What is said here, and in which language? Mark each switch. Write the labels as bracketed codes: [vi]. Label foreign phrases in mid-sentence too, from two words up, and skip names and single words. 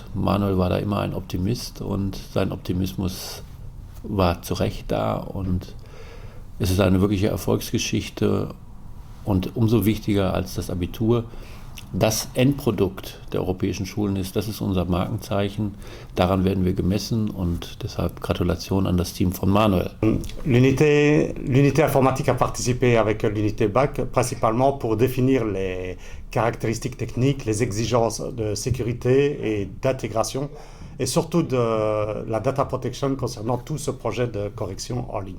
[de] Manuel war da immer ein Optimist und sein Optimismus war zu Recht da. Und es ist eine wirkliche Erfolgsgeschichte. Und umso wichtiger als das Abitur, das Endprodukt der europäischen Schulen ist, das ist unser Markenzeichen, daran werden wir gemessen und deshalb Gratulation an das Team von Manuel. [fr] L'unité informatique a participé avec l'unité Bacc principalement pour définir les caractéristiques techniques, les exigences de sécurité et d'intégration et surtout de la [en] data protection [fr] concernant tout ce projet de correction en ligne.